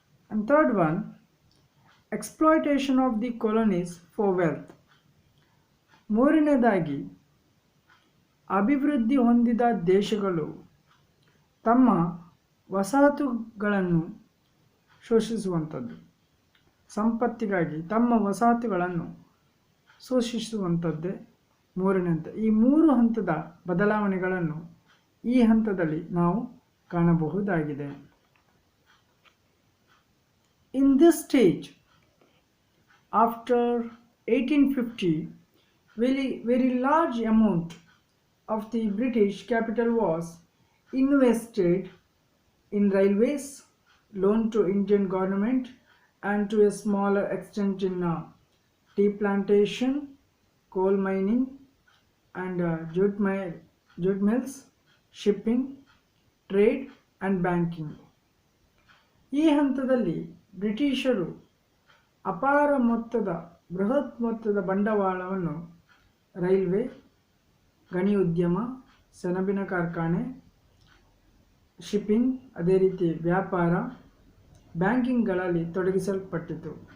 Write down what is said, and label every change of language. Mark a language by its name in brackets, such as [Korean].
[English] And third one, exploitation of the colonies for wealth. [Kannada] ಮೂರನೇದಾಗಿ ಅಭಿವೃದ್ಧಿ ಹೊಂದಿದ ದೇಶಗಳು ತಮ್ಮ ವಸಾಹತುಗಳನ್ನು ಶೋಷಿಸುವಂಥದ್ದು, ಸಂಪತ್ತಿಗಾಗಿ ತಮ್ಮ ವಸಾಹತುಗಳನ್ನು ಶೋಷಿಸುವಂಥದ್ದೇ ಮೂರನೇ ಹಂತ. ಈ 3 ಹಂತದ ಬದಲಾವಣೆಗಳನ್ನು ಈ ಹಂತದಲ್ಲಿ ನಾವು ಕಾಣಬಹುದಾಗಿದೆ. [English] In this stage, after 1850, very large amount of the British capital was invested in railways, loan to Indian government, and to a smaller extent in tea plantation, coal mining, and jute mills, shipping, trade and banking. [Kannada] ಈ ಹಂತದಲ್ಲಿ ಬ್ರಿಟಿಷರು ಅಪಾರ ಮೊತ್ತದ ಬೃಹತ್ ಮೊತ್ತದ ಬಂಡವಾಳವನ್ನು railway, ಗಣಿ ಉದ್ಯಮ, ಸೆಣಬಿನ ಕಾರ್ಖಾನೆ, ಶಿಪ್ಪಿಂಗ್, ಅದೇ ರೀತಿ ವ್ಯಾಪಾರ, ಬ್ಯಾಂಕಿಂಗ್ಗಳಲ್ಲಿ ತೊಡಗಿಸಲ್ಪಟ್ಟಿತು.